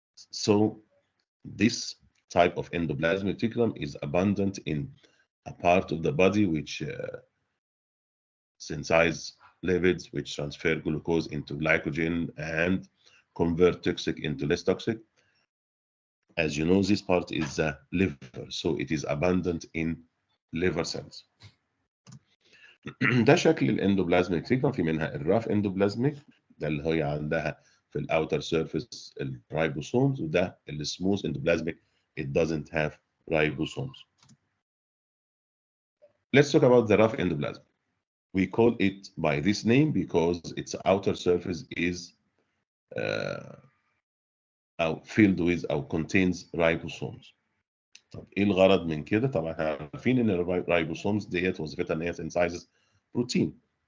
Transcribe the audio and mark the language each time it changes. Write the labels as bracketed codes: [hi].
[en] So this type of endoplasmic reticulum is abundant in a part of the body which synthesize lipids, which transfer glucose into glycogen and convert toxic into less toxic. As you know, this part is the liver, so it is abundant in liver cells. [ar] ده شكل الاندوبلازميك ريتيكولم. في منها الراف اندوبلازميك، ده اللي هي عندها في الاوتر سيرفيس الرايبوسومز، وده السموث اندوبلازميك [en] it doesn't have ribosomes. Let's talk about the rough endoplasm. We call it by this name because its outer surface is filled with [ar] أو [en] contains ribosomes. [ar] طب ايه الغرض من كده؟ طبعا احنا عارفين ان الرايبوسومز ديت وظيفتها ان هي synthesize بروتين.